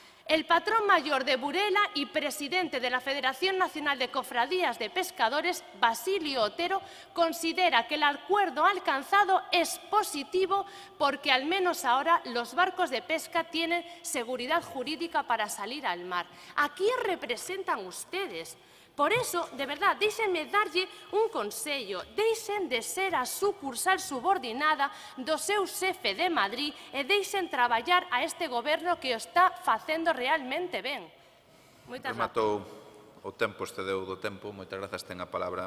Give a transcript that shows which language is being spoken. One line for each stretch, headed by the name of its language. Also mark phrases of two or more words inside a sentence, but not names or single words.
Spanish: El patrón mayor de Burela y presidente de la Federación Nacional de Cofradías de Pescadores, Basilio Otero, considera que el acuerdo alcanzado es positivo porque al menos ahora los barcos de pesca tienen seguridad jurídica para salir al mar. ¿A quién representan ustedes? Por eso, de verdad,
Galician: déixenme darlle un consello. Deixen de ser a sucursal subordinada do seu xefe de Madrid e deixen traballar a este goberno que o está facendo realmente ben. Moitas grazas. Rematou o tempo, excedeu do tempo. Moitas grazas, ten a palabra.